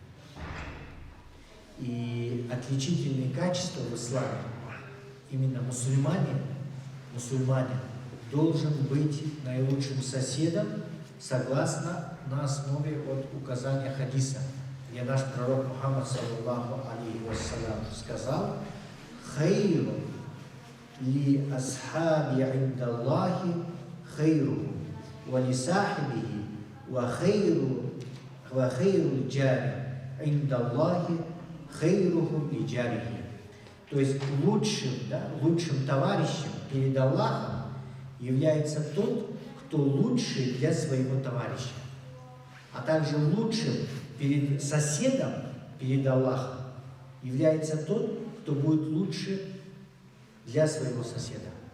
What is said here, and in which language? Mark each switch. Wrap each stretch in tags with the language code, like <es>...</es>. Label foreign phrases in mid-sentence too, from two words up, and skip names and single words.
<ru>И отличительные качества в исламе, именно мусульманин должен быть наилучшим соседом, согласно на основе указания хадиса, где наш пророк Мухаммад,</ru> <ar>صلى الله عليه وسلم,</ar> <ru>сказал:</ru> <ar>«خير الأصحاب عند الله خيرهم لصاحبه وخير الجار عند الله خيرهم لجاره.</ar> <ru>То есть лучшим товарищем перед Аллахом является тот, кто лучший для своего товарища. А также лучшим перед соседом, перед Аллахом, является тот, кто будет лучше для своего соседа.</ru>